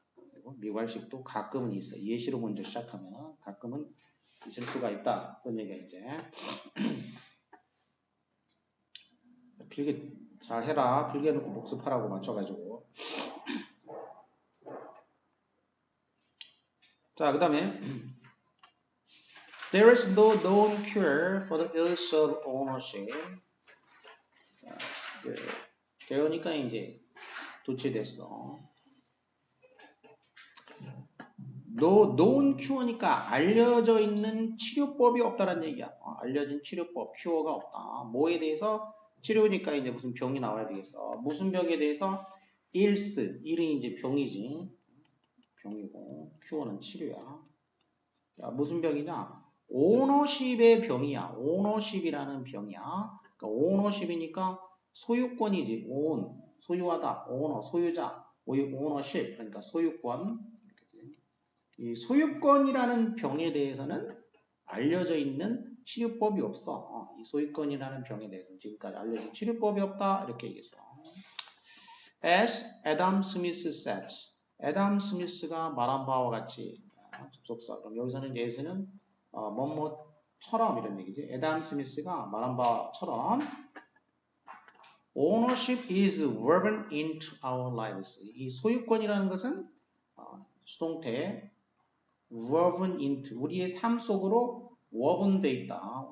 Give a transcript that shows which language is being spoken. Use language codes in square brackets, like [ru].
[ko] 그리고 미괄식도 가끔은 있어. 예시로 먼저 시작하면 가끔은 있을 수가 있다. 그런 얘기가 이제 필기 잘 해라. 필기해놓고 복습하라고 맞춰가지고. 자, 그 다음에 [en] There is no known cure for the ills of ownership. [ko] 그러니까 이제 도치됐어. known cure니까 알려져 있는 치료법이 없다는 얘기야. 알려진 치료법, 큐어가 없다. 뭐에 대해서 치료니까 이제 무슨 병이 나와야 되겠어. 무슨 병에 대해서 ills, 일은 이제 병이지. 병이고 큐어는 치료야. 자, 무슨 병이냐? 오너십의 병이야. 오너십이라는 병이야. 그러니까 오너십이니까 소유권이지. 온, 소유하다. 오너, 소유자. 오너십, 그러니까 소유권. 이 소유권이라는 병에 대해서는 알려져 있는 치료법이 없어. 이 소유권이라는 병에 대해서는 지금까지 알려진 치료법이 없다. 이렇게 얘기했어. [en] As Adam Smith said. [ko] 애담 스미스가 말한 바와 같이 접속사. 그럼 여기서는 예수는 뭐뭐처럼 이런 얘기지. 애담 스미스가 말한 바처럼 [en] ownership is woven into our lives. [ko] 이 소유권이라는 것은 수동태 [en] woven into [ko] 우리의 삶 속으로 woven 돼 있다.